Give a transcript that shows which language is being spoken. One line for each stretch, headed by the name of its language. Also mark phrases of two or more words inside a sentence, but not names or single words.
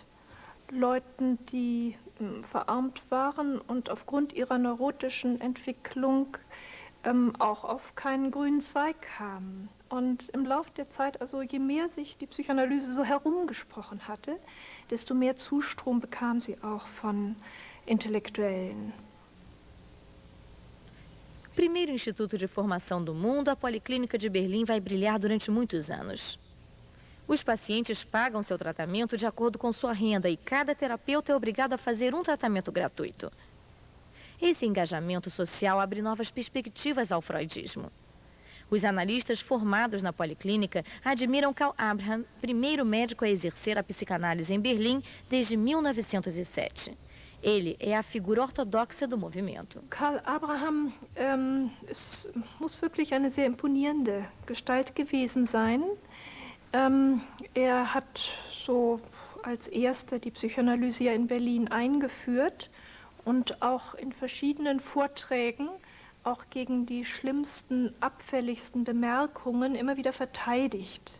German: Leuten, die verarmt waren und aufgrund ihrer neurotischen Entwicklung auch auf keinen grünen Zweig kamen. Und im Laufe der Zeit, also je mehr sich die Psychoanalyse so herumgesprochen hatte, desto mehr Zustrom bekam sie auch von Intellektuellen.
Portuguese: Primeiro instituto de formação do mundo, a Policlínica de Berlim vai brilhar durante muitos anos. Os pacientes pagam seu tratamento de acordo com sua renda e cada terapeuta é obrigado a fazer um tratamento gratuito. Esse engajamento social abre novas perspectivas ao freudismo. Os analistas formados na Policlínica admiram Karl Abraham, primeiro médico a exercer a psicanálise em Berlim desde 1907. Ele é a figura ortodoxa do movimento.
German: Karl Abraham muss wirklich eine sehr imponierende Gestalt gewesen sein. Er hat so als erster die Psychoanalyse ja in Berlin eingeführt und auch in verschiedenen Vorträgen auch gegen die schlimmsten, abfälligsten Bemerkungen immer wieder verteidigt.